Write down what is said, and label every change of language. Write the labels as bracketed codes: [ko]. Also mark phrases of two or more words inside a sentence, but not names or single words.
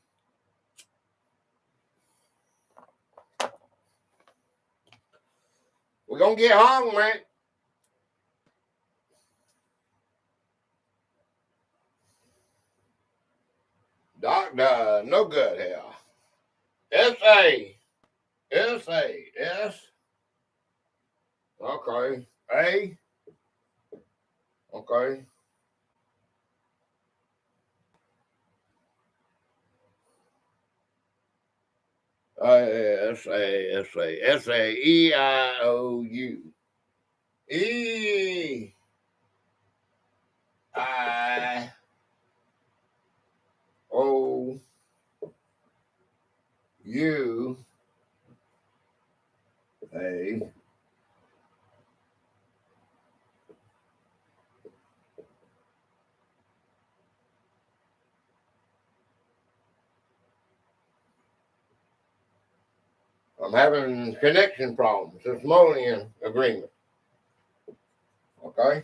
[en] We're gonna get home, man. Doctor, no good here. S-A. S-A. S. Okay. A. Okay. S-A. S-A. S-A-E-I-O-U. E. I. O. U. A. I'm having connection problems. Simoleon agreement. Okay.